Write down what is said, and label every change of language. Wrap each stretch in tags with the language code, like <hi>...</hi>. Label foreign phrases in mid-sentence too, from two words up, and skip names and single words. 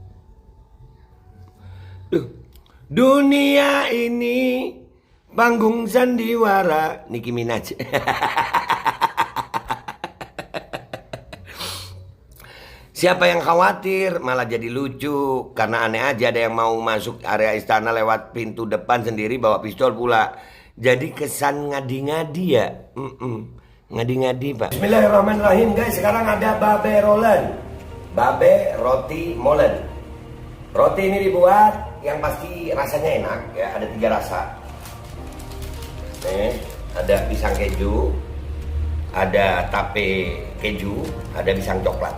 <id>Dunia ini panggung sandiwara Nicki Minaj. Siapa yang khawatir malah jadi lucu karena aneh aja ada yang mau masuk area istana lewat pintu depan sendiri bawa pistol pula. Jadi kesan ngadi-ngadi ya. Ngadi-ngadi pak. Bismillahirrahmanirrahim guys. Sekarang ada babe rolen. Babe roti molen. Roti ini dibuat yang pasti rasanya enak ya. Ada 3 rasa. Nih, ada pisang keju, ada tape keju, ada pisang coklat.</id>